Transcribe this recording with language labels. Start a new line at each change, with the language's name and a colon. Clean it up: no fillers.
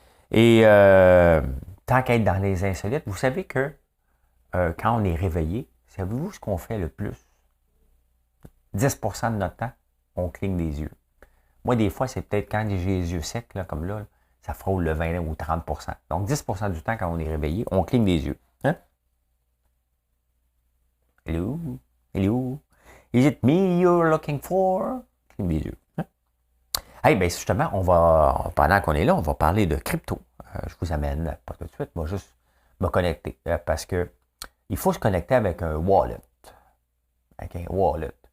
French: Et tant qu'à être dans les insolites, vous savez que quand on est réveillé, savez-vous ce qu'on fait le plus? 10% de notre temps, on cligne des yeux. Moi, des fois, c'est peut-être quand j'ai les yeux secs, là, comme là, ça frôle le 20 ou 30%. Donc, 10% du temps, quand on est réveillé, on cligne des yeux. Hein?
English: Hello? Hello? Is it me you're looking for?
French: Cligne des yeux. Hein? Hey, bien, justement, pendant qu'on est là, on va parler de crypto. Je vous amène, pas tout de suite, moi, juste me connecter. Parce que il faut se connecter avec un wallet. Avec un wallet.